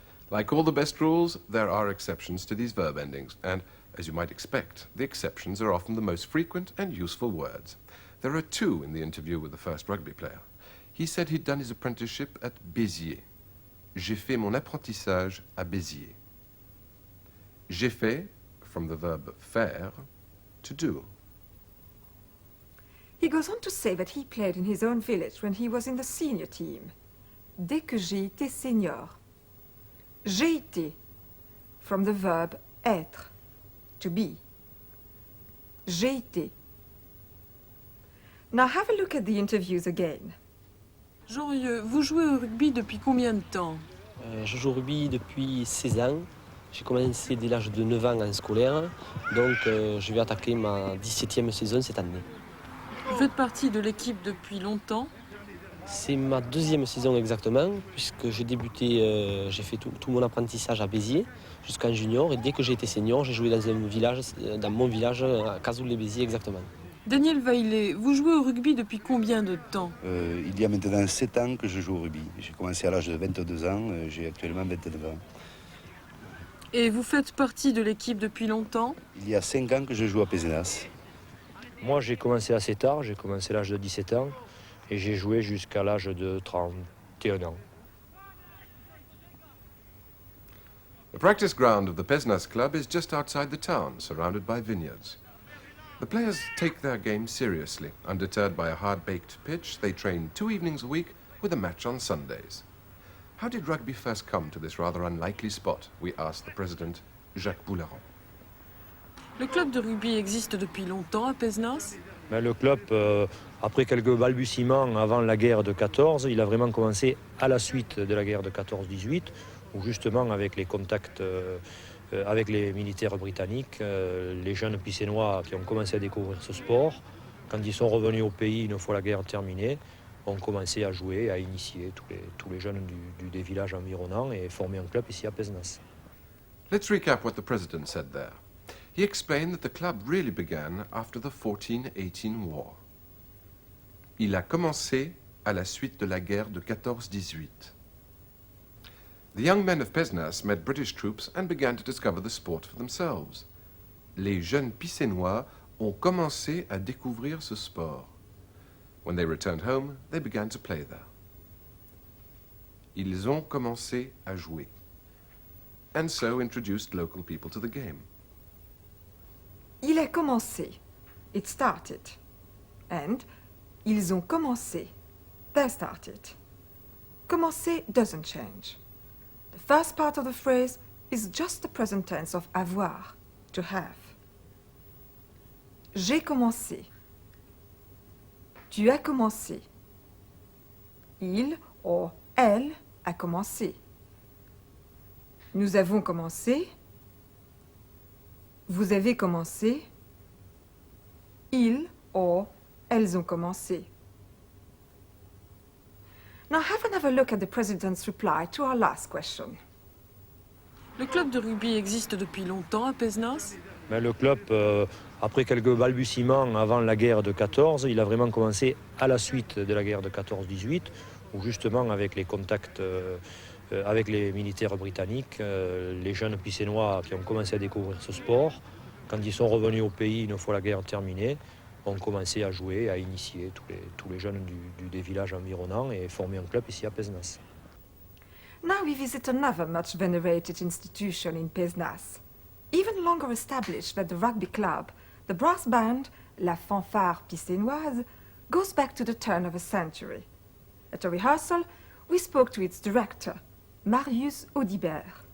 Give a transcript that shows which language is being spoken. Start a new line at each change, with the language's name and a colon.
English: Like all the best rules, there are exceptions to these verb endings, and as you might expect, the exceptions are often the most frequent and useful words. There are two in the interview with the first rugby player. He said he'd done his apprenticeship at Béziers.
French: J'ai fait mon apprentissage à Béziers. J'ai fait,
English: from the verb faire, to do. He goes on to say that he played in his own village when he was in the senior team.
French: Dès que j'ai été senior. J'ai été,
English: from the verb être, to be.
French: J'ai été.
English: Now have a look at the interviews again.
French: Jean Rieux, vous jouez au rugby depuis combien de temps? Je joue au rugby depuis 16 ans. J'ai commencé dès l'âge de 9 ans en scolaire, donc je vais attaquer ma 17e saison cette année. Vous faites partie de l'équipe depuis longtemps? C'est ma deuxième saison exactement, puisque j'ai débuté, j'ai fait tout mon apprentissage à Béziers jusqu'en junior, et dès que j'ai été senior, j'ai joué dans mon village, à Cazoul-les-Béziers exactement. Daniel Vaillet, vous jouez au rugby depuis combien de temps? Il y a maintenant 7 ans que je joue au rugby. J'ai commencé à l'âge de 22 ans, j'ai actuellement 29 ans. Et vous faites partie de l'équipe depuis longtemps? Il y a 5 ans que je joue à Pézenas. Moi, j'ai commencé assez tard, j'ai commencé à l'âge de 17 ans et j'ai joué jusqu'à l'âge de 31 ans.
English: The practice ground of the Pesnas club is just outside the town, surrounded by vineyards. The players take their game seriously. Undeterred by a hard-baked pitch, they train 2 evenings a week with a match on Sundays. How did rugby first come to this rather unlikely spot? We asked the president, Jacques Boularon.
French: Le club de rugby existe depuis longtemps à Pézenas? Mais le club, après quelques balbutiements avant la guerre de 14, il a vraiment commencé à la suite de la guerre de 14-18, où justement avec les contacts avec les militaires britanniques, les jeunes Pissénois qui ont commencé à découvrir ce sport, quand ils sont revenus au pays une fois la guerre terminée, ont commencé à jouer, à initier tous les jeunes des villages environnants et former un club ici à Pézenas.
English: Let's recap what the president said there. He explained that the club really began after the 14-18 war.
French: Il a commencé à la suite de la guerre de 14-18.
English: The young men of Pézenas met British troops and began to discover the sport for themselves.
French: Les jeunes Pissénois ont commencé à découvrir ce sport.
English: When they returned home, they began to play there.
French: Ils ont commencé à jouer,
English: and so introduced local people to the game.
French: Il a commencé.
English: It started.
French: And ils ont commencé.
English: They started. Commencer doesn't change. The first part of the phrase is just the present tense of avoir, to have.
French: J'ai commencé. Tu as commencé. Il ou elle a commencé. Nous avons commencé. Vous avez commencé. Ils ou elles ont commencé.
English: Now have another look at the President's reply to our last question.
French: Le club de rugby existe depuis longtemps à Pézenas? Mais le club, après quelques balbutiements avant la guerre de 14, il a vraiment commencé à la suite de la guerre de 14-18, où justement avec les contacts avec les militaires britanniques, les jeunes Pissénois qui ont commencé à découvrir ce sport, quand ils sont revenus au pays une fois la guerre terminée, ont commencé à jouer, à initier tous les jeunes des villages environnants et former un club ici à Pézenas.
English: Now we visit another much venerated institution in Pézenas. Even longer established than the rugby club, the brass band, La Fanfare Pissénoise, goes back to the turn of the century. At a rehearsal, we spoke to its director, Marius Audibert.